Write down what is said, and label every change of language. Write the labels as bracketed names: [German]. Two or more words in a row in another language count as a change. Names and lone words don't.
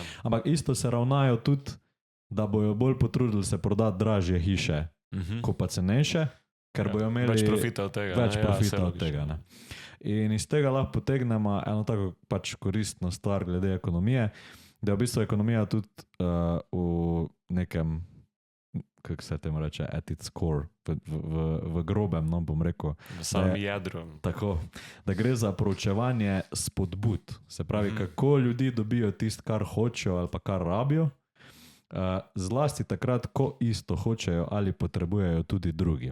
[Slovenian] Ampak isto se ravnajo tudi, da bojo bolj potrudili se prodati dražje hiše, kot pa cenejše, ker bojo imeli več profita od tega. Ne? In iz tega lahko potegnemo eno tako pač koristno stvar glede ekonomije, da je v bistvu ekonomija tudi v nekem kako se temu reče, [English] at its core, [Slovenian] v grobem, no, bom rekel. V samem jedru. Tako, da gre za proučevanje spodbud. Se pravi, kako ljudi dobijo tisto, kar hočejo ali pa kar rabijo, zlasti takrat, ko isto hočejo ali potrebujejo tudi drugi.